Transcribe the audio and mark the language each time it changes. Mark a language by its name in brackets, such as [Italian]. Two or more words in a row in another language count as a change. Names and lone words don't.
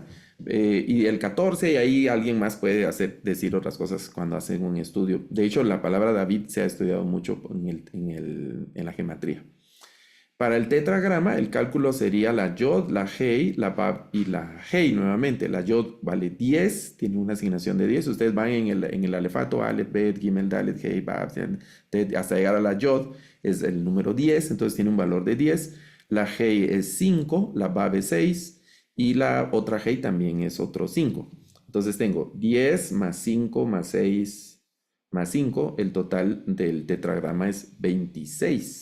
[Spanish] Y el 14, y ahí alguien más puede decir otras cosas cuando hacen un estudio. De hecho, la palabra David se ha estudiado mucho en la gematría. Para el tetragrama, el cálculo sería la yod, la hei, la bab y la hei nuevamente. La yod vale 10, tiene una asignación de 10. Ustedes van en el alefato, [Hebrew] אלף בית גימל דלת, הא וו, [Spanish] hasta llegar a la yod, es el número 10, entonces tiene un valor de 10. La hei es 5, la bab es 6 y la otra hei también es otro 5. Entonces tengo 10 más 5 más 6 más 5, el total del tetragrama es 26.